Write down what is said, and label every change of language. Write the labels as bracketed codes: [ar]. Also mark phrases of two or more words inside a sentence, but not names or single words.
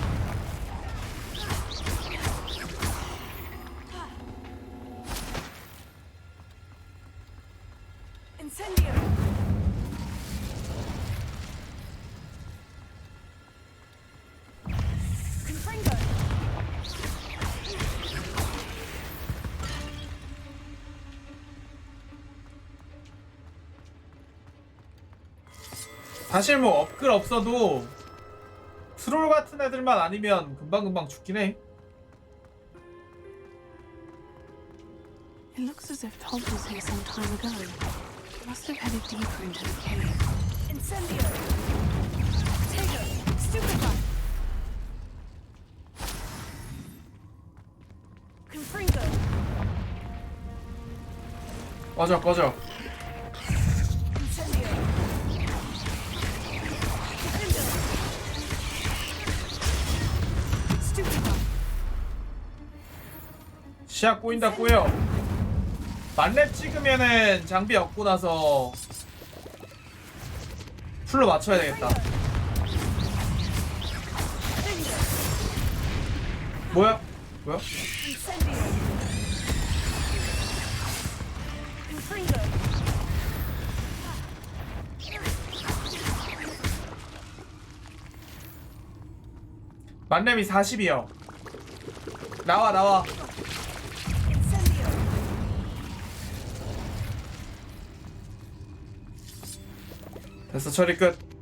[en] Incendio. Confringo. [ko] 사실 뭐 업글 없어도 트롤 같은 애들만 아니면 금방금방 죽긴 해. [en] It looks as if Tobbs was here some time ago. Must have headed deeper into the cave. Incendio. Potato. Stupefy. Confringo. [ko] 꺼져 꺼져. [en] Incendio. Stupefy. [ko] 시야 꼬인다 꼬여. 만렙 찍으면은 장비 얻고 나서 풀로 맞춰야 되겠다. 뭐야? 뭐야? [en] Incendio. Confringo. [ko] 만렙이 40이요. 나와 나와. [en] Incendio. [ko] 됐어 처리 끝.